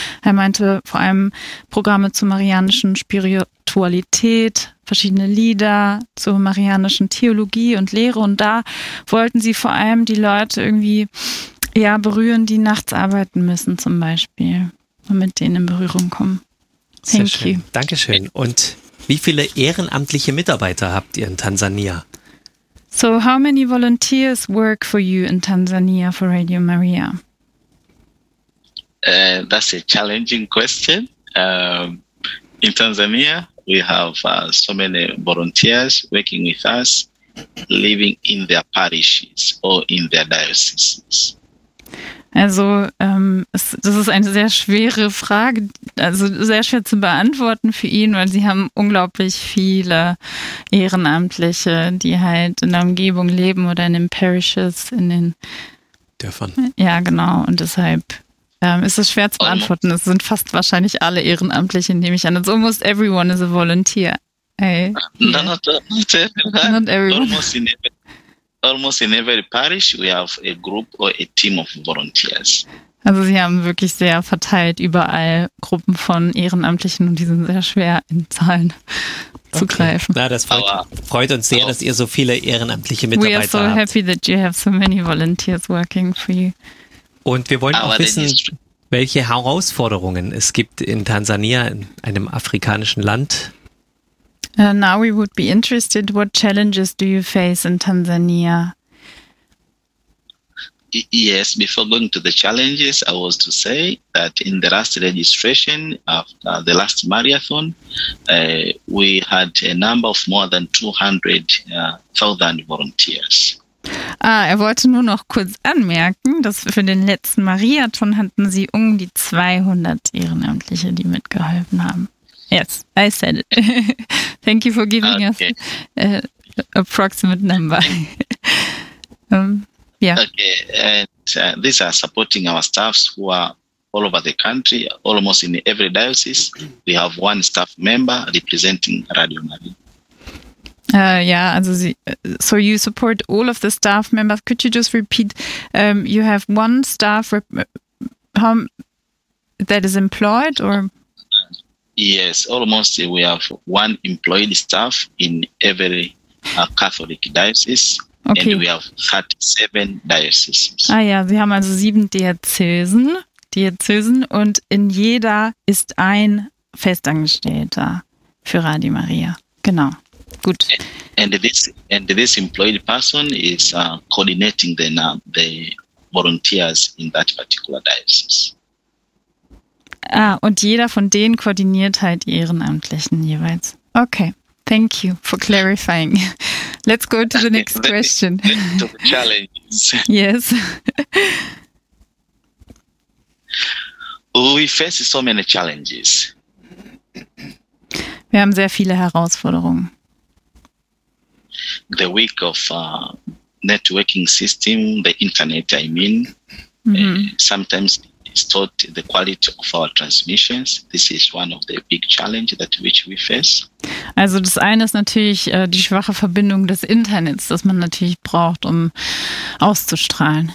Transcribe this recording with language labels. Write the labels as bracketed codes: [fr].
[de] Er meinte vor allem Programme zur marianischen Spiritualität, verschiedene Lieder zur marianischen Theologie und Lehre. Und da wollten Sie vor allem die Leute irgendwie ja, berühren, die nachts arbeiten müssen zum Beispiel, damit denen in Berührung kommen. [en] Thank [de] Sehr schön. [en] You. [de] Dankeschön. Und wie viele ehrenamtliche Mitarbeiter habt ihr in Tansania? [en] So, how many volunteers work for you in Tanzania for Radio Maria? That's a challenging question. In Tanzania, we have so many volunteers working with us, living in their parishes or in their dioceses. [de] Also, das ist eine sehr schwere Frage, also sehr schwer zu beantworten für ihn, weil sie haben unglaublich viele Ehrenamtliche, die halt in der Umgebung leben oder in den Parishes, in den Dörfern. Ja, genau. Und deshalb ist es schwer zu beantworten. Es sind fast wahrscheinlich alle Ehrenamtliche, nehme ich an. [en] It's almost everyone is a volunteer. Hey. Not everyone. Almost in every parish we have a group or a team of volunteers. [de] Also sie haben wirklich sehr verteilt überall Gruppen von Ehrenamtlichen und die sind sehr schwer in Zahlen zu greifen. Na, das freut uns sehr, dass ihr so viele ehrenamtliche Mitarbeiter habt. [en] We are so happy that you have so many volunteers working for you. [de] Und wir wollen auch wissen, welche Herausforderungen es gibt in Tansania, in einem afrikanischen Land. [en] Now we would be interested, what challenges do you face in Tanzania? Yes, before going to the challenges, I was to say that in the last registration, after the last marathon, we had a number of more than 200,000 volunteers. [de] Ah, er wollte nur noch kurz anmerken, dass für den letzten Marathon hatten sie um die 200 Ehrenamtliche, die mitgeholfen haben. [en] Yes, I said it. Thank you for giving us approximate number. yeah. Okay, and these are supporting our staffs who are all over the country, almost in every diocese. We have one staff member representing Radio Maria. So you support all of the staff members. Could you just repeat? You have one staff that is employed or? Yes, almost we have one employed staff in every Catholic diocese. Okay. And we have 37 dioceses. [de] Ah ja, sie haben also 7 Diözesen und in jeder ist ein Festangestellter für Radio Maria. Genau, gut. [en] And this employed person is coordinating the volunteers in that particular diocese. [de] Ah, und jeder von denen koordiniert halt die Ehrenamtlichen jeweils. [en] Okay, thank you for clarifying. Let's go to the next question. To the challenges. Yes. We face so many challenges. [de] Wir haben sehr viele Herausforderungen. [en] The week of networking system, the internet, I mean, sometimes distort the quality of our transmissions. This is one of the big challenges that which we face. [de] Also das eine ist natürlich die schwache Verbindung des Internets, das man natürlich braucht, um auszustrahlen.